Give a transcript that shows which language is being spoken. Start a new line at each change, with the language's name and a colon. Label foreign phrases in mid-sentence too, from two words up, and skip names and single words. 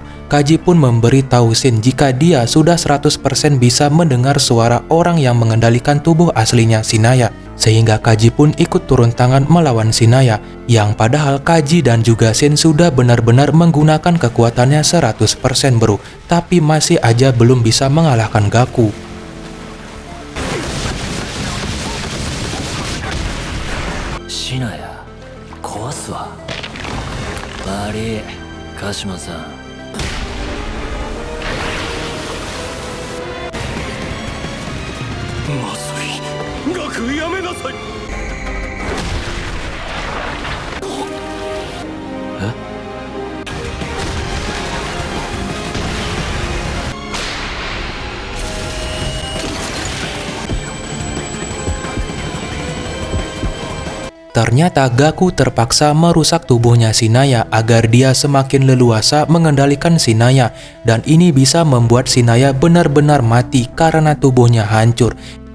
Indonesian: Kaji pun memberitahu Shin jika dia sudah 100% bisa mendengar suara orang yang mengendalikan tubuh aslinya Shinaya. Sehingga Kaji pun ikut turun tangan melawan Shinaya, yang padahal Kaji dan juga Shin sudah benar-benar menggunakan kekuatannya 100% bro, tapi masih aja belum bisa mengalahkan Gaku.
Japanese: Shinaya 壊すわ悪い鹿島さんまずい。ガクやめなさい。え
Indonesian: Ternyata Gaku terpaksa merusak tubuhnya Shinaya agar dia semakin leluasa mengendalikan Shinaya, dan ini bisa membuat Shinaya benar-benar mati karena tubuhnya hancur.